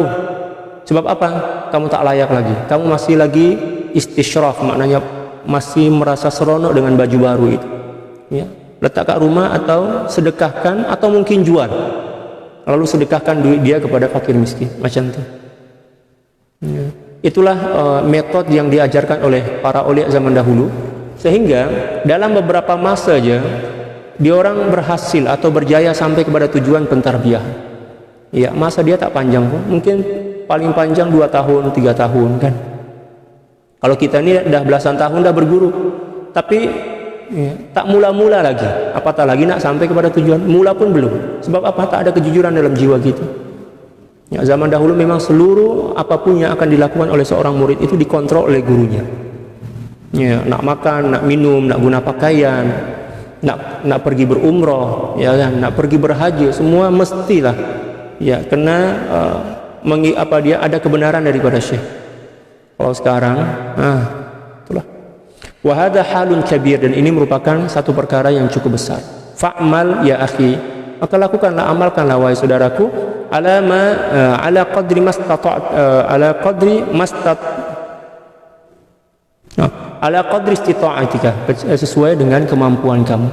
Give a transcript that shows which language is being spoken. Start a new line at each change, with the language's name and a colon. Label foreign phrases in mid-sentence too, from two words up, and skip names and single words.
Malay: Sebab apa? Kamu tak layak lagi. Kamu masih lagi istisyraf, maknanya masih merasa seronok dengan baju baru itu. Ya, letak kat rumah atau sedekahkan atau mungkin jual. Lalu sedekahkan duit dia kepada fakir miskin, macam tu. Ya. Itulah metode yang diajarkan oleh para aulia zaman dahulu, sehingga dalam beberapa masa aja dia orang berhasil atau berjaya sampai kepada tujuan pentarbiyahan. Ya, masa dia tak panjang pun, mungkin paling panjang 2 tahun, 3 tahun kan. Kalau kita ni dah belasan tahun dah berguru, tapi ya, tak mula-mula lagi, apatah lagi nak sampai kepada tujuan. Mula pun belum. Sebab apa? Tak ada kejujuran dalam jiwa kita. Ya, zaman dahulu memang seluruh apapun yang akan dilakukan oleh seorang murid itu dikontrol oleh gurunya. Ya, nak makan, nak minum, nak guna pakaian, nak pergi berumrah, ya kan, nak pergi berhaji, semua mestilah ya kena dia ada kebenaran daripada syekh. Kalau sekarang itulah.
Arabic: وهذا حال كبير,
Malay: dan ini merupakan satu perkara yang cukup besar.
Arabic: فاعمل يا أخي,
Malay: maka lakukanlah, amalkanlah wahai saudaraku,
Arabic: على قدر استطاعتك,
Malay: sesuai dengan kemampuan kamu.